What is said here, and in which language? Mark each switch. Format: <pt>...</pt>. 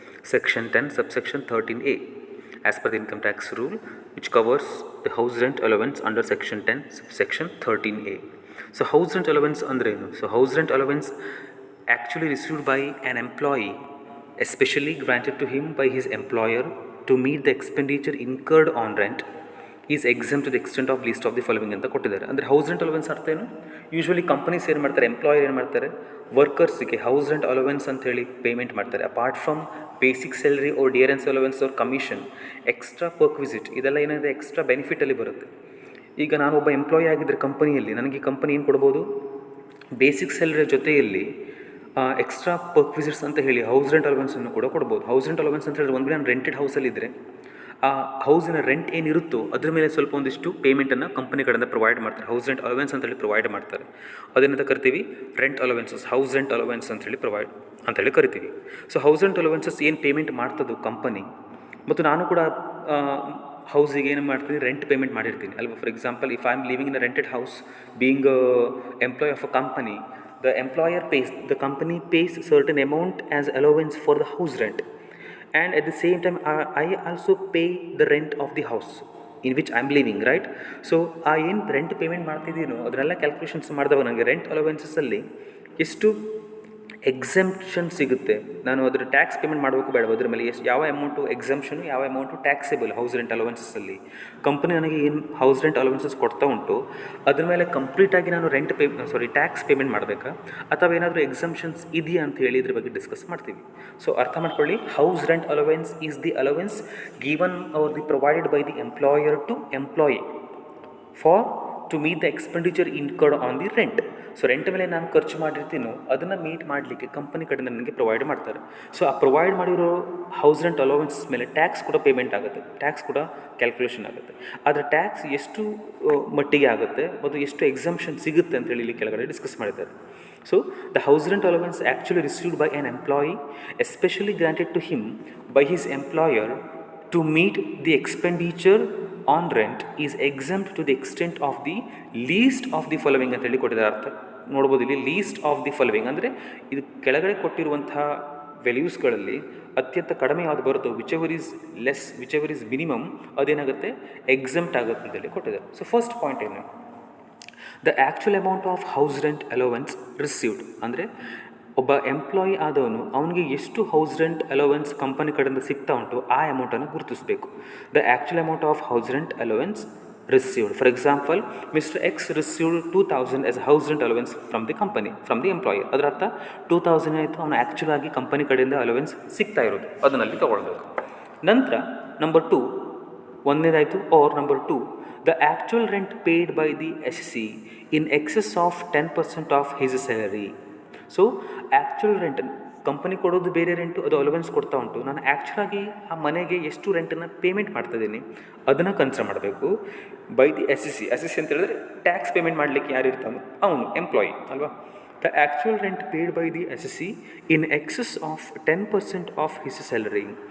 <en>Section 10 subsection 13a as per the income tax rule, which covers the house rent allowance under section 10 subsection 13a. So house rent allowance</en> <kn>andre ಏನು?</kn> <en>So house rent allowance actually received by an employee, especially granted to him by his employer to meet the expenditure incurred on rent, is exempt to the extent of least of the following</en> <kn>ಅಂತ ಕೊಟ್ಟಿದ್ದಾರೆ. ಅಂದರೆ house rent allowance ಅರ್ಥ ಏನು? Usually companies ಏನು ಮಾಡ್ತಾರೆ, employer ಏನು ಮಾಡ್ತಾರೆ, ವರ್ಕರ್ಸಿಗೆ house rent allowance ಅಂತೇಳಿ ಪೇಮೆಂಟ್ ಮಾಡ್ತಾರೆ. Apart from basic salary or dearness allowance ಅವ್ರ ಕಮಿಷನ್, ಎಕ್ಸ್ಟ್ರಾ ಪರ್ಕ್ ವಿಸಿಟ್, ಇದೆಲ್ಲ ಏನಿದೆ ಎಕ್ಸ್ಟ್ರಾ ಬೆನಿಫಿಟಲ್ಲಿ ಬರುತ್ತೆ. ಈಗ ನಾನು ಒಬ್ಬ ಎಂಪ್ಲಾಯಿ ಆಗಿದ್ದರೆ ಕಂಪನಿಯಲ್ಲಿ ನನಗೆ ಈ ಕಂಪನಿ ಏನು ಕೊಡ್ಬೋದು, ಬೇಸಿಕ್ ಸ್ಯಾಲರಿ ಜೊತೆಯಲ್ಲಿ ಎಕ್ಸ್ಟ್ರಾ ಪರ್ಕ್ ವಿಸಿಟ್ಸ್ ಅಂತ ಹೇಳಿ ಹೌಸ್ ರೆಂಟ್ ಅಲೋವೆನ್ಸನ್ನು ಕೂಡ ಕೊಡ್ಬೋದು. ಹೌಸ್ ರೆಂಟ್ ಅಲೋವೆನ್ಸ್ ಅಂತ ಹೇಳಿದ್ರೆ ಒಂದು ನಾನು ರೆಂಟೆಡ್ ಹೌಸಲ್ಲಿದ್ದರೆ ಆ ಹೌಸಿನ ರೆಂಟ್ ಏನಿರುತ್ತೋ ಅದ್ರ ಮೇಲೆ ಸ್ವಲ್ಪ ಒಂದಿಷ್ಟು ಪೇಮೆಂಟನ್ನು ಕಂಪನಿ ಕಡೆಯಿಂದ ಪ್ರೊವೈಡ್ ಮಾಡ್ತಾರೆ. ಹೌಸ್ ರೆಂಟ್ ಅಲೋವೆನ್ಸ್ ಅಂತೇಳಿ ಪ್ರೊವೈಡ್ ಮಾಡ್ತಾರೆ. ಅದನ್ನಂತ ಕರಿತೀವಿ rent allowances, house rent allowance ಅಂತೇಳಿ ಪ್ರೊವೈಡ್ ಅಂತೇಳಿ ಕರಿತೀವಿ. ಸೊ ಹೌಸ್ ರೆಂಟ್ ಅಲೋವೆನ್ಸಸ್ ಏನು ಪೇಮೆಂಟ್ ಮಾಡ್ತದೋ ಕಂಪನಿ, ಮತ್ತು ನಾನು ಕೂಡ ಹೌಸಿಗೆ ಏನು ಮಾಡ್ತೀನಿ, ರೆಂಟ್ ಪೇಮೆಂಟ್ ಮಾಡಿರ್ತೀನಿ ಅಲ್ವಾ.</kn> <en>For example, if I am living in a rented house, being employee of a company, the employer pays, the company pays certain amount as allowance for the house rent, and at the same time I also pay the rent of the house in which I am living, right?</en> <kn>So ಆ ಏನು rent payment ಮಾಡ್ತಿದ್ದೀನೋ ಅದನ್ನೆಲ್ಲ calculations ಮಾಡಿದವಾಗ ನನಗೆ rent ಅಲೋವೆನ್ಸಸ್ಸಲ್ಲಿ ಎಷ್ಟು exemption ಸಿಗುತ್ತೆ, ನಾನು ಅದರ tax payment ಮಾಡಬೇಕು ಬೇಡ, ಅದ್ರ ಮೇಲೆ ಎಷ್ಟು ಯಾವ ಅಮೌಂಟು ಎಕ್ಸೆಂಪ್ಷನು, ಯಾವ amount taxable house rent ಅಲೋವೆನ್ಸಸ್ಸಲ್ಲಿ company ನನಗೆ ಏನು ಹೌಸ್ ರೆಂಟ್ ಅಲೋವೆನ್ಸಸ್ ಕೊಡ್ತಾ ಉಂಟು ಅದ್ರ ಮೇಲೆ ಕಂಪ್ಲೀಟಾಗಿ ನಾನು ಟ್ಯಾಕ್ಸ್ ಪೇಮೆಂಟ್ ಮಾಡಬೇಕಾ, ಅಥವಾ ಏನಾದರೂ ಎಕ್ಸೆಂಪ್ಷನ್ಸ್ ಇದೆಯಾ ಅಂತ ಹೇಳಿ ಇದ್ರ ಬಗ್ಗೆ ಡಿಸ್ಕಸ್ ಮಾಡ್ತೀವಿ. ಸೊ ಅರ್ಥ ಮಾಡ್ಕೊಳ್ಳಿ,</kn> <en>House rent allowance is the allowance given or the provided by the employer to employee for to meet the expenditure incurred on the rent.</en> <kn>So rent ಮೇಲೆ ನಾನು ಖರ್ಚು ಮಾಡಿರ್ತೀನೋ ಅದನ್ನು ಮೀಟ್ ಮಾಡಲಿಕ್ಕೆ ಕಂಪನಿ ಕಡೆಯಿಂದ ನನಗೆ ಪ್ರೊವೈಡ್ ಮಾಡ್ತಾರೆ. ಸೊ ಆ ಪ್ರೊವೈಡ್ ಮಾಡಿರೋ ಹೌಸ್ ರೆಂಟ್ ಅಲೋವೆನ್ಸ್ ಮೇಲೆ ಟ್ಯಾಕ್ಸ್ ಕೂಡ ಪೇಮೆಂಟ್ ಆಗುತ್ತೆ, ಟ್ಯಾಕ್ಸ್ ಕೂಡ ಕ್ಯಾಲ್ಕುಲೇಷನ್ ಆಗುತ್ತೆ. ಆದರೆ ಟ್ಯಾಕ್ಸ್ ಎಷ್ಟು ಮಟ್ಟಿಗೆ ಆಗುತ್ತೆ ಮತ್ತು ಎಷ್ಟು ಎಕ್ಸಂಪ್ಷನ್ ಸಿಗುತ್ತೆ ಅಂತೇಳಿ ಇಲ್ಲಿ ಕೆಳಗಡೆ ಡಿಸ್ಕಸ್ ಮಾಡಿದ್ದಾರೆ.</kn> <en>So the house rent allowance actually received by an employee, especially granted to him by his employer to meet the expenditure on rent, is exempt to the extent of the least of the following</en> <kn>ಅಂತ ಹೇಳಿ ಕೊಟ್ಟಿದ್ದಾರೆ. ಅರ್ಥ ನೋಡ್ಬೋದು ಇಲ್ಲಿ, least of the following ಅಂದರೆ ಇದು ಕೆಳಗಡೆ ಕೊಟ್ಟಿರುವಂಥ ವ್ಯಾಲ್ಯೂಸ್ಗಳಲ್ಲಿ ಅತ್ಯಂತ ಕಡಿಮೆ ಯಾವುದು ಬರುತ್ತೋ,</kn> <en>whichever is less, whichever is minimum,</en> <kn>ಅದೇನಾಗುತ್ತೆ ಎಕ್ಸೆಂಪ್ಟ್ ಆಗುತ್ತೆ ಅಂತೇಳಿ ಕೊಟ್ಟಿದ್ದಾರೆ. ಸೊ ಫಸ್ಟ್ ಪಾಯಿಂಟ್ ಏನು,</kn> <en>the actual amount of house rent allowance received</en> <kn>ಅಂದರೆ ಒಬ್ಬ ಎಂಪ್ಲಾಯಿ ಆದವನು ಅವನಿಗೆ ಎಷ್ಟು ಹೌಸ್ ರೆಂಟ್ ಅಲೋವೆನ್ಸ್ ಕಂಪನಿ ಕಡೆಯಿಂದ ಸಿಗ್ತಾ ಉಂಟು ಆ ಅಮೌಂಟನ್ನು ಗುರುತಿಸಬೇಕು.</kn> <en>The actual amount of house rent allowance received. For example, mister X received 2000 as house rent allowance from the company, from the employer.</en> <kn>ಅದರ ಅರ್ಥ 2000 ಆಯಿತು, ಅವನು ಆ್ಯಕ್ಚುಲ್ ಆಗಿ ಕಂಪನಿ ಕಡೆಯಿಂದ ಅಲೋವೆನ್ಸ್ ಸಿಗ್ತಾ ಇರೋದು, ಅದನ್ನಲ್ಲಿ ತೊಗೊಳ್ಬೇಕು. ನಂತರ number 2 ಒಂದನೇದಾಯಿತು.</kn> <en>Or number 2, the actual rent paid by the SC in excess of 10% of his salary.</en> <kn>So actual rent, company ಕೊಡೋದು ಬೇರೆ ರೆಂಟು, ಅದು ಅಲೋವೆನ್ಸ್ ಕೊಡ್ತಾ ಉಂಟು, ನಾನು ಆ್ಯಕ್ಚುಲಾಗಿ ಆ ಮನೆಗೆ ಎಷ್ಟು ರೆಂಟನ್ನು ಪೇಮೆಂಟ್ ಮಾಡ್ತಾಯಿದ್ದೀನಿ ಅದನ್ನು ಕನ್ಸಿಡರ್ ಮಾಡಬೇಕು. ಬೈ ದಿ SC ಅಂತ ಹೇಳಿದ್ರೆ ಟ್ಯಾಕ್ಸ್ ಪೇಮೆಂಟ್ ಮಾಡಲಿಕ್ಕೆ ಯಾರು ಇರ್ತಾನೋ ಅವನು ಎಂಪ್ಲಾಯಿ ಅಲ್ವಾ.</kn> <en>The actual rent paid by the SC in excess of 10% of his salary.</en>